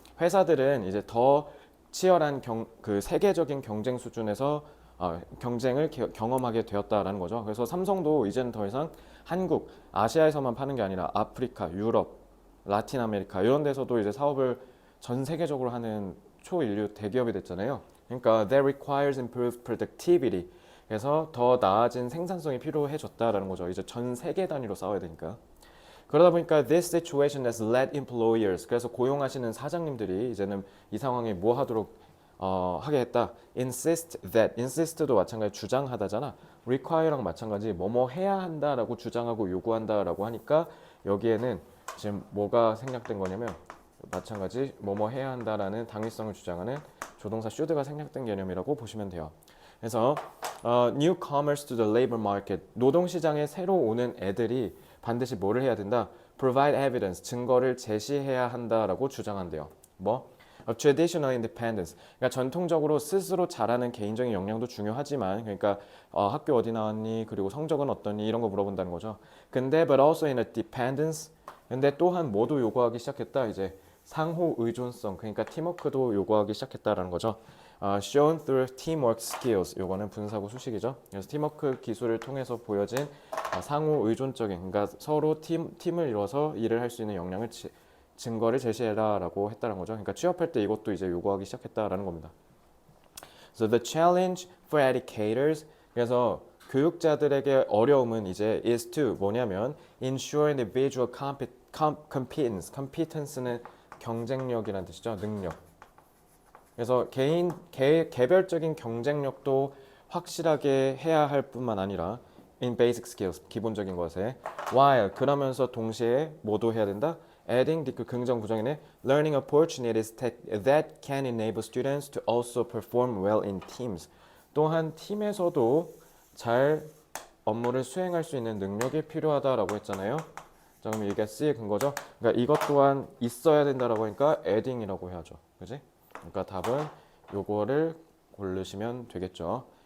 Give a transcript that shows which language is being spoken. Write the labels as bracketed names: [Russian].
[Korean] 회사들은 이제 더 치열한 그 세계적인 경쟁 수준에서 경쟁을 경험하게 되었다라는 거죠. 그래서 삼성도 이제는 더 이상 한국, 아시아에서만 파는 게 아니라 아프리카, 유럽, 라틴 아메리카 이런 데서도 이제 사업을 전 세계적으로 하는 초인류 대기업이 됐잖아요. [English] 그러니까 that requires improved productivity. [Korean] 그래서 더 나아진 생산성이 필요해졌다라는 거죠. 이제 전 세계 단위로 싸워야 되니까. 그러다 보니까 [English] this situation has led employers, [Korean] 그래서 고용하시는 사장님들이 이제는 이 상황에 뭐 하도록 하게 했다. insist도 마찬가지 주장하다잖아. require랑 마찬가지 뭐뭐 해야 한다라고 주장하고 요구한다라고 하니까 여기에는 지금 뭐가 생략된 거냐면 마찬가지 뭐뭐 해야 한다라는 당위성을 주장하는 조동사 should가 생략된 개념이라고 보시면 돼요. 그래서 [English] newcomers to the labor market, [Korean] 노동시장에 새로 오는 애들이 반드시 뭐를 해야 된다? [English] provide evidence, [Korean] 증거를 제시해야 한다라고 주장한대요. 뭐? [English] traditional independence, [Korean] 그러니까 전통적으로 스스로 잘하는 개인적인 역량도 중요하지만, 그러니까 학교 어디 나왔니? 그리고 성적은 어떠니? 이런 거 물어본다는 거죠. 근데 [English] but also in a dependence, [Korean] 근데 또한 뭐도 요구하기 시작했다? 이제 상호 의존성, 그러니까 팀워크도 요구하기 시작했다라는 거죠. [English] shown through teamwork skills, [Korean] 요거는 분사구 수식이죠. 그래서 팀워크 기술을 통해서 보여진 상호 의존적인, 그러니까 서로 팀을 이뤄서 일을 할 수 있는 역량을 증거를 제시해라라고 했다는 거죠. 그러니까 취업할 때 이것도 이제 요구하기 시작했다라는 겁니다. [English] So the challenge for educators, [Korean] 그래서 교육자들에게 어려움은 이제 [English] is to 뭐냐면 ensure individual competence, competence는 [Korean] 경쟁력이라는 뜻이죠. 능력. 그래서 개별적인 경쟁력도 확실하게 해야 할 뿐만 아니라 [English] in basic skills, [Korean] 기본적인 것에 while, 그러면서 동시에 뭐도 해야 된다? [English] adding, [Korean] 그 긍정 부정이네, [English] learning opportunities that can enable students to also perform well in teams. [Korean] 또한 팀에서도 잘 업무를 수행할 수 있는 능력이 필요하다라고 했잖아요. 자, 그럼 이게 C의 근거죠. 그러니까 이것 또한 있어야 된다라고 하니까 adding이라고 해야죠. 그지? 그러니까 답은 요거를 고르시면 되겠죠.